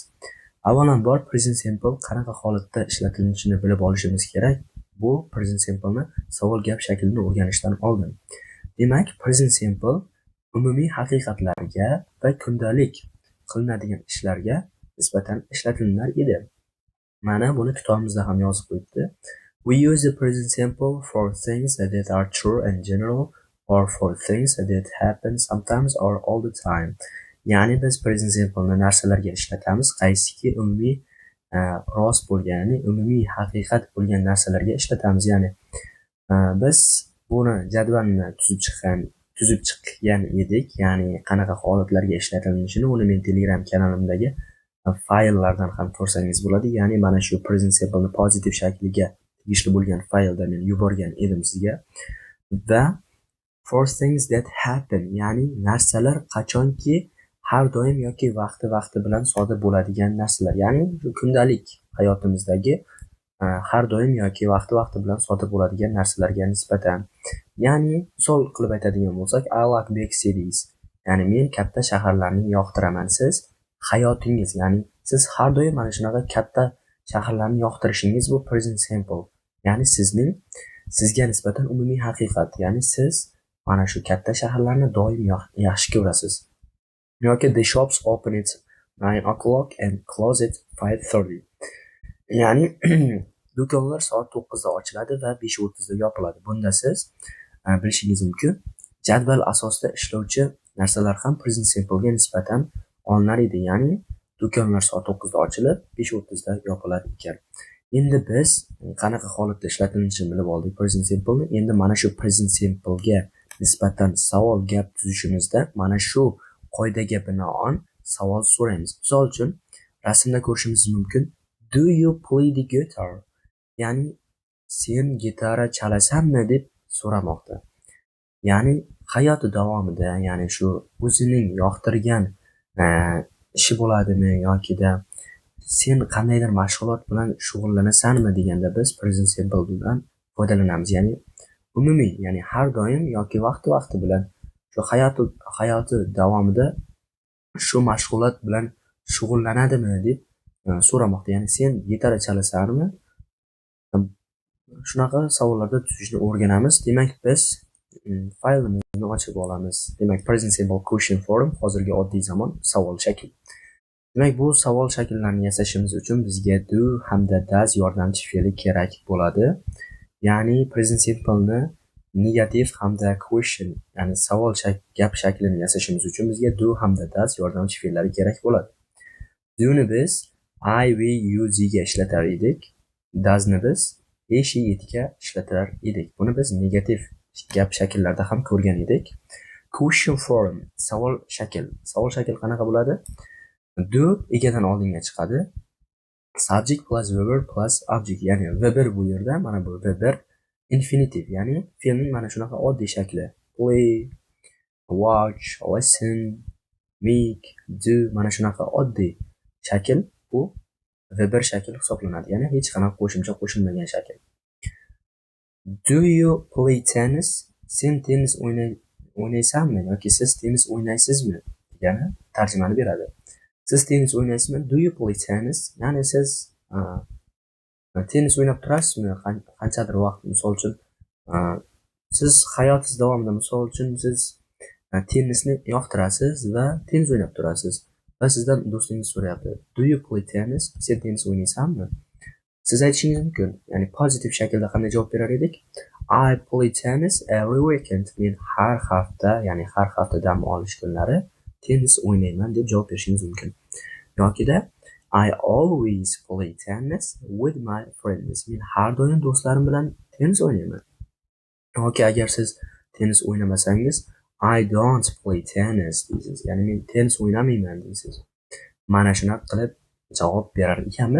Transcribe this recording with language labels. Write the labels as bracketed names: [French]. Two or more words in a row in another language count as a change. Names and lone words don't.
[Uzbek] Avvalambor [English] present simple [Uzbek] qanaqa holatda ishlatilishini bilib olishimiz kerak. Bu [English] present simple [Uzbek] ni savol gap shaklini o'rganishdan oldin. Demak, [English] present simple [Uzbek] umumiy haqiqatlarga va kundalik qilinadigan ishlarga nisbatan ishlatilar edi. Mana buni kitobimizda ham yozib qo'yibdi. [English] We use the present simple for things that are true and general or for things that happen sometimes or all the time. [Uzbek] Ya'ni biz [English] present simple [Uzbek] ni narsalarga ishlatamiz, qaysiki umumiy rost bo'lganini, umumiy haqiqat bo'lgan narsalarga ishlatamiz. Ya'ni biz buni jadvalni tuzib chiqqan edik, ya'ni qanaqa holatlarga ishlatilishini uni men Telegram kanalimdagi fayllardan ham ko'rsangiz bo'ladi. Ya'ni mana shu [English] present simple [Uzbek] ni pozitiv shakliga tegishli bo'lgan faylda men yuborgan edim sizga. [English] Va for things that happen, [Uzbek] ya'ni narsalar qachonki har doim yoki vaqti bilan sodir bo'ladigan narsalar, ya'ni kundalik hayotimizdagi har doim yoki vaqti bilan sodir bo'ladigan narsalarga nisbatan. Ya'ni misol qilib aytadigan bo'lsak, [English] I like big cities, [Uzbek] ya'ni men katta shaharlarni yoqtiraman. Siz hayotingiz, ya'ni siz har doim mana shunaqa katta shaharlarni yoqtirishingiz bu [English] present simple, [Uzbek] ya'ni sizga nisbatan umumiy haqiqat, ya'ni siz mana shu katta shaharlarni doim yaxshi ko'rasiz. [English] yoki the shops open at 9 o'clock and close at 5:30. [Uzbek] Ya'ni do'konlar soat 9 da ochiladi va 5:30 da yopiladi. Bunda siz bilishingiz mumkin, jadval asosida ishlovchi narsalar ham [English] present simple [Uzbek] ga nisbatan olinar edi. Ya'ni do'konlar soat 9 da ochilib, 5:30 da yopilar ekan. Endi biz qanaqa holatda ishlatilishini bilib oldik [English] present simple [Uzbek] ni. Endi mana shu [English] present simple [Uzbek] ga nisbatan savol gap tuzishimizda mana shu qoidaga binoan savol so'raymiz. Misol uchun rasmda ko'rishimiz mumkin. [English] Do you play the guitar? [Uzbek] Ya'ni sen gitara chalasanmi deb so'ramoqda. Ya'ni hayoti davomida, ya'ni shu o'zining yoqtirgan ishi bo'ladimi yokida sen qandaydir mashg'ulot bilan shug'ullanasanmi deganda biz [English] present simple [Uzbek] bilan foydalanamiz. Ya'ni umumiy, ya'ni har doim yoki vaqti bilan shu hayoti davomida shu mashg'ulot bilan shug'ullanadimi deb so'ramoqda. Ya'ni sen gitara chalasanmi? Shunaqa savollarda tuzishni o'rganamiz. Demak, biz faylimizni ochib olamiz. Demak, [English] present simple question form, [Uzbek] hozirgi oddiy zamon savol shakli. Demak, bu savol shakllarini yasashimiz uchun bizga do hamda does yordamchi fe'li kerak bo'ladi. Ya'ni [English] present simple [Uzbek] ni negativ hamda question, ya'ni savol gap shaklini yasashimiz uchun bizga do hamda does yordamchi fe'llari kerak bo'ladi. Do ni biz [English] I, we, you, ze [Uzbek] ga ishlatar edik. Does ni biz [English] he, she, it [Uzbek] ga ishlatar edik. Buni biz negativ gap shakllarda ham ko'rgan edik. [English] Question form, [Uzbek] savol shakl. Savol shakl qanaqa bo'ladi? Do egadan oldinga chiqadi. [English] Subject plus verb plus object, [Uzbek] ya'ni verb bu yerda, mana bu [English] verb infinitive, [Uzbek] ya'ni fe'lning mana shunaqa oddiy shakli. [English] Play, watch, listen, make, do, [Uzbek] mana shunaqa oddiy shakl bu verb shakl hisoblanadi. Ya'ni hech qanaqa qo'shimcha qo'shilmagan shakl. [English] Do you play tennis? [Uzbek] Sen tennis o'ynaysanmi yoki siz tennis o'ynaysizmi degani tarjimani beradi. Siz tennis o'ynaysizmi? [English] Do you play tennis? [Uzbek] Ya'ni siz tennis o'ynab turasizmi? Qanchadir vaqt, misol uchun siz hayotingiz davomida misol uchun siz tennisni yoqtirasiz va tennis o'ynab turasiz va sizdan do'stingiz so'rayapti. [English] Do you play tennis? [Uzbek] Sen tennis o'ynaysanmi? Siz aytishingiz mumkin. Ya'ni pozitiv shaklda qanday javob berar edik? [English] I play tennis every weekend. [Uzbek] Men har hafta, ya'ni har hafta dam olish kunlari tennis o'ynayman deb javob berishingiz mumkin. [English] Yokida I always play tennis with my friends. [Uzbek] Men har doim do'stlarim bilan tennis o'ynayman. Yoki agar siz tennis o'ynamasangiz, [English] I don't play tennis deysiz. [Uzbek] Ya'ni men tennis o'ynamayman deysiz. Mana shunaqa qilib javob berar ekanmiz.